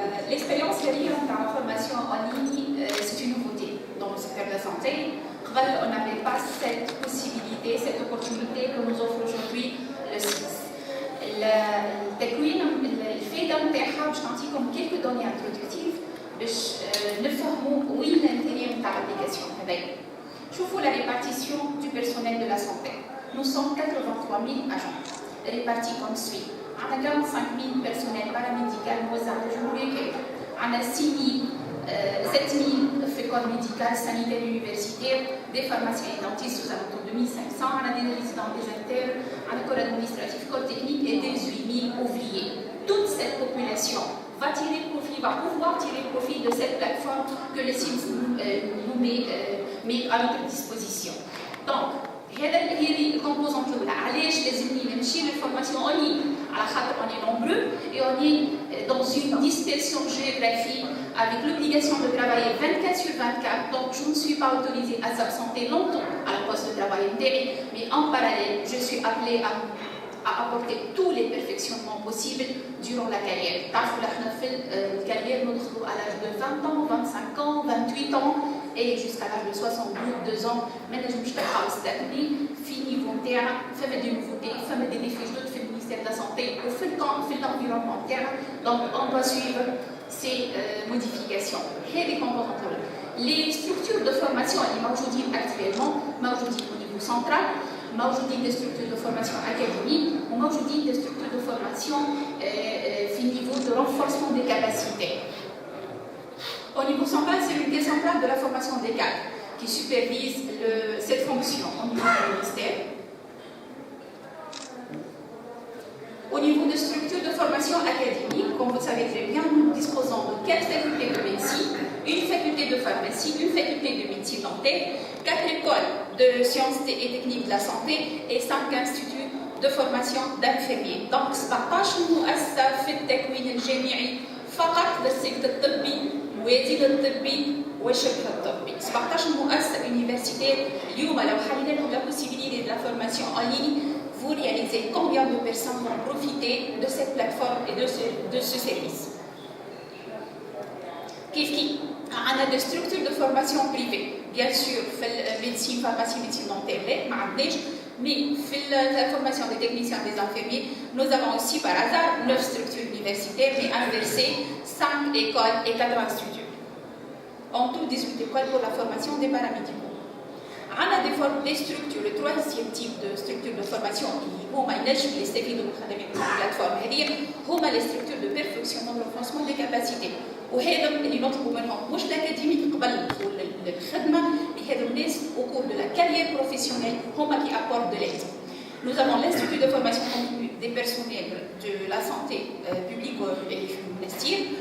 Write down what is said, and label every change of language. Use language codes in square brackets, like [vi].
[fr] l'expérience de la formation en ligne, c'est une nouveauté dans le secteur de la santé. On n'avait pas cette possibilité, cette opportunité que nous offre aujourd'hui le SIS. [ar] الفائدة نتاعها باش نعطيكم [fr] quelques données introductives [ar] باش نفهموا وين الانتريه نتاع الابليكاسيون هذايا. شوفوا [fr] la répartition du personnel de la santé. Nous sommes 83 000 agents répartis comme suit. On a 45 000 personnels paramédicaux [ar] موزع على الجمهورية كاملة. [fr] On a 7 000 في corps médical, sanitaire universitaire, des pharmaciens et dentistes aux alentours de 1500, on a des résidents, des internes, on a un corps administratif, corps technique et des 8 000 ouvriers. Toute cette population va pouvoir tirer profit de cette plateforme que le SIMS nous met à notre disposition. [ar] Donc, هذا هي الكومبوزونت الاولى. علاش لازمني نمشي للفورماسيون اون لين؟ على خاطر [fr] on est nombreux et on est dans une dispersion géographique avec l'obligation de travailler 24 sur 24. Donc je ne suis pas autorisée à s'absenter longtemps à la poste de travail interne, mais en parallèle je suis appelée à apporter tous les perfectionnements possibles durant la carrière. [ar] تعرفوا احنا في الكارير ندخلوا [fr] à l'âge de 20 ans, 25 ans, 28 ans et jusqu'à l'âge de 62 ans. [ar] ما نجمش تلقاو استثني في نيفو نتاعنا فما دي نوفوتي فما دي ديفي جدد في المينيستير [fr] de la santé [ar] وفي الانفيرونمون نتاعنا. [fr] Donc on doit suivre ces modifications. [ar] هذه composante الاولى. [fr] Les structures de formation [ar] اللي موجودين [fr] actuellement [ar] موجودين [fr] au niveau central. [ar] موجودين [fr] des structures de formation académique [ar] وموجودين [fr] des structures de formation في niveau de renforcement des capacités. Au niveau central, c'est l'unité centrale de la formation des cadres qui supervise cette fonction au niveau du ministère. Au niveau des structures de formation académique, comme vous le savez très bien, nous disposons de 4 facultés de médecine, une faculté de pharmacie, une faculté de médecine dentaire, 4 écoles de sciences et techniques de la santé et 5 instituts de formation d'infirmiers. [ar] Donc 17 مؤسسة في التكوين الجامعي فقط للسلك الطبي وادي الطبي وشبه الطبي. [fr] 17 [ar] مؤسسة [fr] universitaire. [ar] اليوم لو حلينا لهم [fr] la possibilité de la formation en ligne, vous réalisez combien de personnes vont profiter de cette plateforme et de ce service. On a des structures de formation privées, bien sûr, médecine, pharmacie, médecine dentaire, mais la formation des techniciens, des infirmiers, nous avons aussi par hasard 9 structures universitaires, mais inversées, 5 écoles et 4 instituts. En tout, 18 écoles pour la formation des paramédicaux. On a des structures, le troisième type de structure de formation, les plateformes, les structures de perfectionnement, de renforcement des capacités. [ar] وهذا اللي نطلبوا منهم مش الاكاديميك قبل الدخول للخدمه، هذو الناس [fr] au cours de la carrière professionnelle [ar] هما [fr] qui apportent de l'aide. Nous avons l'institut de formation continue des personnels de la santé publique et monastir.